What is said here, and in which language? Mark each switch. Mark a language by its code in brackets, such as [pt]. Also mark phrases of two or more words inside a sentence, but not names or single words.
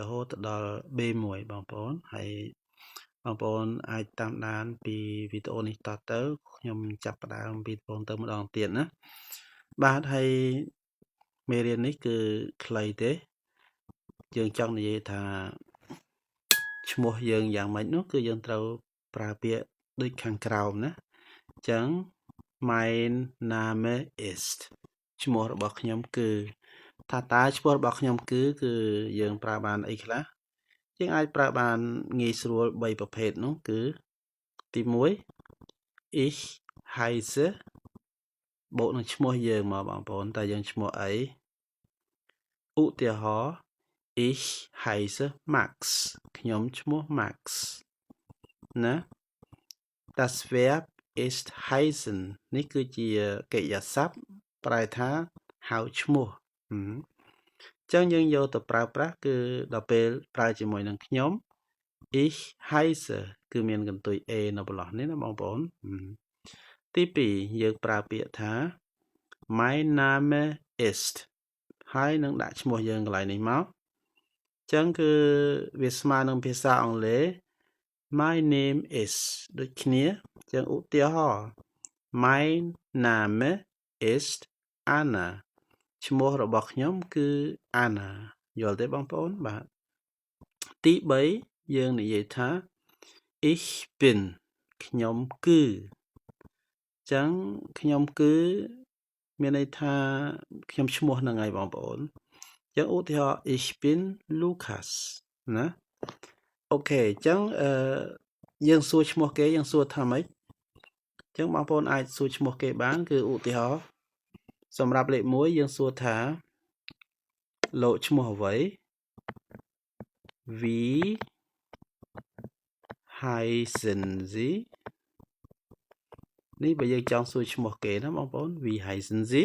[km] ហូតទៅដល់ B1 បងប្អូនហើយបងប្អូនអាចតាមដានពីវីដេអូនេះតទៅខ្ញុំចាប់ផ្ដើ មពីដំបូងទៅម្ដងទៀតណាបាទហើយមេរៀននេះគឺខ្លីទេយើងចង់និយាយថាឈ្មោះយើងយ៉ាងម៉េចនោះគឺយើងត្រូវប្រើពាក្យដូចខាងក្រោមណាអញ្ចឹង [de] mein Name ist [km] ឈ្មោះរបស់ខ្ញុំគឺថាតើឈ្មោះរបស់ខ្ញុំគឺយើងប្រើបានអីខ្លះយើងអាចប្រើបានងាយស្រួល3ប្រភេទនោះគឺទី 1 [de] ich heiße [km] បូកនឹងឈ្មោះយើងមកបងប្អូនតើយើងឈ្មោះអីឧទាហរណ៍ [de] ich heiße Max [km] ខ្ញុំឈ្មោះ Max ណា [de] das Verb ist heißen [km] នេះគឺជាកិរិយាសព្ទប្រែថាហៅឈ្មោះចឹងយើងយកទៅប្រើ ប្រាស់គឺដល់ពេលប្រើជាមួយនឹងខ្ញុំ [de] ich heiße [km] គឺមានកន្ទុយ a នៅបន្លោះនេះណាបងប្អូនទី2យើងប្រើពាក្យថា [de] mein Name ist [km] ហើយនឹងដាក់ឈ្មោះយើងកន្លែង នេះមកចឹងគឺវាស្មើនឹងភាសាអង់គ្លេស [en] my name is [km] ដូចគ្នាចឹងឧទាហរណ៍ [de] mein Name ist Anna [km] ឈ្មោះរបស់ខ្ញុំគឺ Anna យល់ទេបងប្អូនបាទទី3យើងនិយាយថា ich bin ខ្ញុំគឺចឹងខ្ញុំគឺមានន័យថាខ្ញុំឈ្មោះហ្នឹងហើយបងប្អូនចឹងឧទាហរណ៍ [de] ich bin Lukas [km] ណាអូខេចឹងយើងសួរឈ្មោះគេយើងសួរថាម៉េចចឹងបងប្អូនអាចសួរឈ្មោះគេបានគឺឧទាហរណ៍សម្រាប់លេខ1យើងសួរថាលោកឈ្មោះអ្វី [de] Wie heißen Sie [km] នេះបើយើងចង់សួរឈ្មោះគេណាបងប្អូន [de] Wie heißen Sie